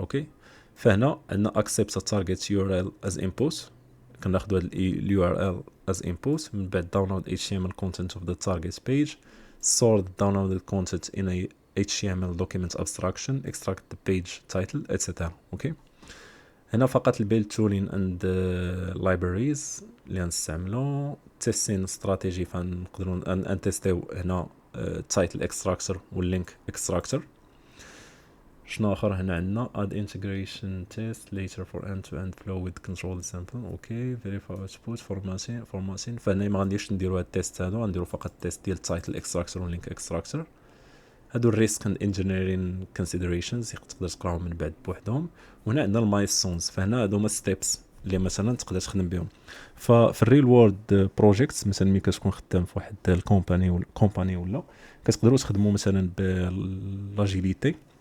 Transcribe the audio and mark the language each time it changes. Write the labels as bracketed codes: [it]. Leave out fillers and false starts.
[ar] اوكي فهنا عندنا [en] accept a target URL as input، كناخذوا هذا U R L as input، من بعد download HTML content of the target page، store the downloaded content in a HTML document abstraction، extract the page title etc. [ar] اوكي هنا فقط البيلد تولين اند libraries اللي غنستعملو. تيستين استراتيجي، فنقدروا نتيستيو هنا title extractor واللينك extractor. شنو اخر هنا عندنا [en] add integration test later for end-to-end flow with control example. Okay verify output formatting. [ar] فهنا ما غنديرش نديروا هاد التيست هادو، غنديروا فقط التيست ديال title extractor واللينك extractor. هادو الريسك اند engineering considerations تقدر تقراهم من بعد بوحدهم. وهنا عندنا المايلستونز، فهنا هادو هما ستيبس اللي مثلا تقدر تخدم بهم. ففي الريل وورد بروجيكتس مثلا ملي كتكون خدام في واحد الكومباني ولا كتقدروا تخدموا مثلا بالاجيليتي.